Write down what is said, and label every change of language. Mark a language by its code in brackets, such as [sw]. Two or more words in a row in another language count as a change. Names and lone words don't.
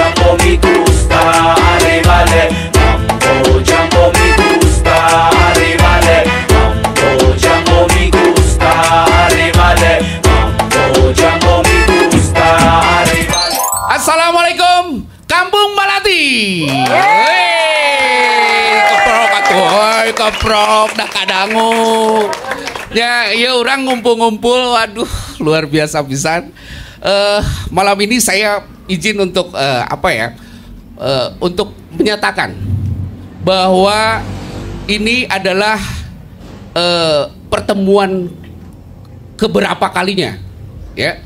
[es] me gusta, ale vale. [sw] Mambo jambo [es] me gusta, ale vale. [sw] Mambo jambo [es] me gusta, ale vale. [sw] Mambo jambo [es] me gusta, ale vale. [id] Assalamualaikum, Kampung Melati. [su] Keprok atuh, keprok dah kadangu. [id] Ya, ya orang ngumpul-ngumpul, waduh luar biasa pisan. Malam ini saya izin untuk untuk menyatakan bahwa ini adalah pertemuan keberapa kalinya, ya.